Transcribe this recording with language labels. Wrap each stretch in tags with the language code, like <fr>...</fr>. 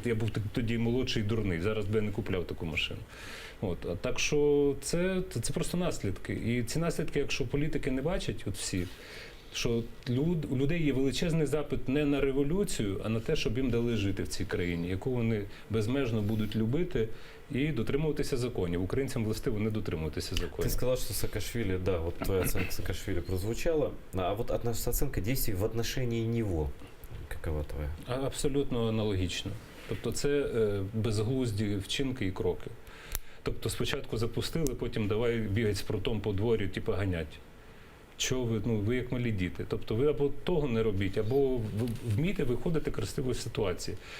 <uk>Я був тоді молодший і дурний. Зараз би я не купляв таку машину. А так що це просто наслідки. І ці наслідки, якщо політики не бачать, от всі, що у людей є величезний запит не на революцію, а на те, щоб їм дали жити в цій країні, яку вони безмежно будуть любити і дотримуватися законів. Українцям властиво не дотримуватися</uk> <ru>Ты</ru> <uk>законів.</uk> <ru>сказал, что Саакашвили, да, вот твоя оценка Саакашвили прозвучала, а вот оценка действий в отношении него, какова твоя?</ru> <uk>Абсолютно аналогічно. Тобто це безглузді вчинки і кроки. Тобто спочатку запустили, потім давай бігать з прутом по дворі, типу ганять. Що ви, ви як малі діти. Тобто ви або того не робіть, або вмійте виходити красиво з ситуації.</uk>